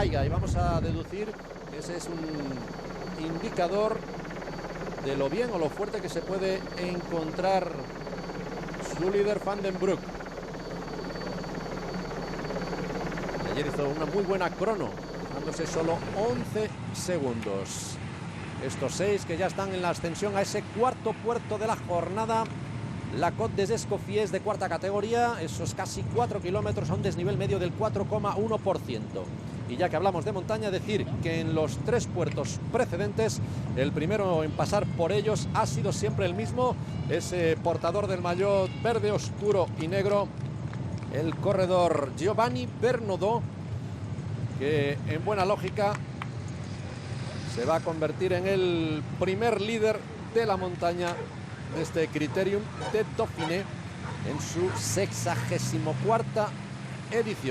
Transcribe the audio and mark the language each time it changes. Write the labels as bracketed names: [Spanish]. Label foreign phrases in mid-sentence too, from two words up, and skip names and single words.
[Spanish] Y vamos a deducir que ese es un indicador de lo bien o lo fuerte que se puede encontrar su líder Van den Broek. Ayer hizo una muy buena crono, dejándose solo 11 segundos. Estos 6 que ya están en la ascensión a ese cuarto puerto de la jornada la Côte des Escoffiers de cuarta categoría, esos casi 4 kilómetros a un desnivel medio del 4,1%. Y ya que hablamos de montaña, decir que en los 3 puertos precedentes, el primero en pasar por ellos ha sido siempre el mismo, ese portador del maillot verde oscuro y negro, el corredor Giovanni Bernodò, que en buena lógica se va a convertir en el primer líder de la montaña de este Critérium de Dauphiné en su 64ª edición.